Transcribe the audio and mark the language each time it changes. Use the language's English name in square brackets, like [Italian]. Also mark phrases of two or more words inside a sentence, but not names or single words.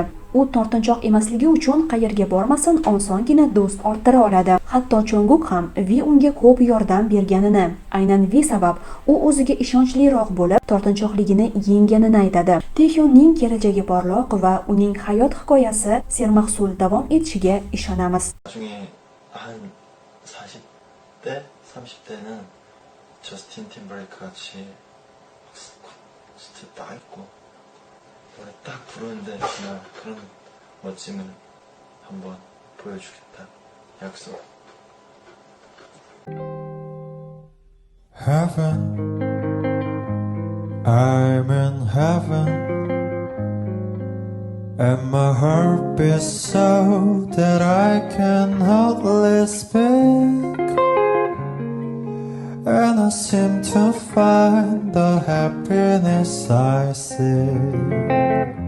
[Uzbek] U tortinchoq emasligi uchun qayerga bormasin osongina do'st orttira oladi. Hatto Chonguk ham Vi unga ko'p yordam berganini, aynan Vi sabab u o'ziga ishonchliroq bo'lib, tortinchoqligini yengganini aytadi. Taehyonning kelajagi porloq va uning hayot hikoyasi sermahsul davom etishiga ishonamiz. [Korean] 나중에 한 40대, 30대는 저스틴 팀버레이크 같이 스텝 딱 있고 노래 딱 부르는데 정말 그런 멋짐을 한번 보여주겠다. 약속. [English] Heaven, I'm in heaven, and my heart beats so that I can hardly speak, and I seem to find the happiness I seek